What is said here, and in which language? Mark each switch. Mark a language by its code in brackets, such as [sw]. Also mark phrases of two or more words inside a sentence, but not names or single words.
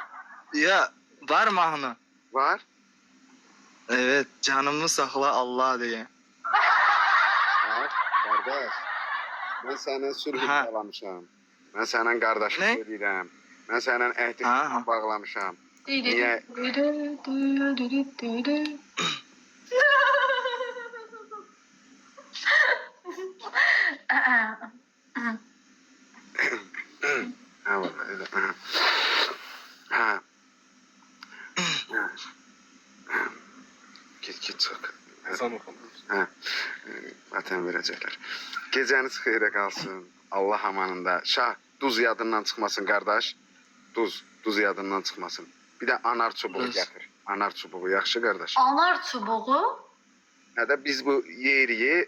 [az] Ya var mahnı. Var. [tr] Evet, canımı sakla Allah diye. [az] Var. Qardaş. Mən səndən sülh Ha. bağlamışam. Mən səndən qardaşlıq Ne? edirəm. Mən səndən əhd Ha. bağlamışam. Niyə? [tr] Ha, vallahi öyle. Ha. Git çık. Ezan okunur. Ha. [az] Vətən verəcəklər. Gecəniz xeyrə qalsın. Allah amanında. Şah, duz yadından çıxmasın qardaş. Duz yadından çıxmasın. Bir də anar çubuğu Duz. gətir. Anar çubuğu yaxşı qardaş. Anar çubuğu, Hə də biz bu yeriyi